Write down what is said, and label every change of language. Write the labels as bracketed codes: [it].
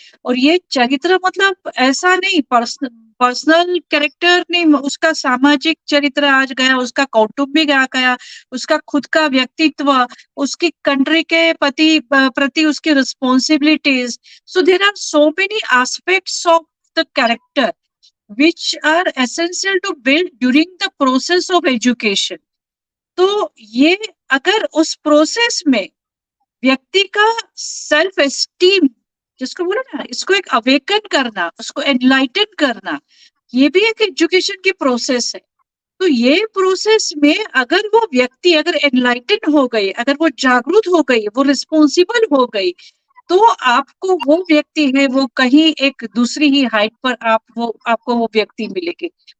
[hi] और ये चरित्र मतलब ऐसा नहीं, पर्सनल कैरेक्टर नहीं, उसका सामाजिक चरित्र आज गया, उसका कौटुंबिक आ गया, उसका खुद का व्यक्तित्व, उसकी कंट्री के प्रति उसकी responsibilities. [en] So there are so many aspects of the character which are essential to build during the process of education। [hi] तो ये अगर उस प्रोसेस में व्यक्ति का सेल्फ एस्टीम, जिसको बोला ना, इसको एक अवेकन करना, उसको एनलाइटन करना, ये भी एक एजुकेशन की प्रोसेस है। तो ये प्रोसेस में अगर वो व्यक्ति अगर एनलाइटन हो गई, अगर वो जागरूक हो गई, वो रिस्पॉन्सिबल हो गई, तो आपको वो व्यक्ति है वो कहीं एक दूसरी ही हाइट पर आपको वो व्यक्ति मिलेगी।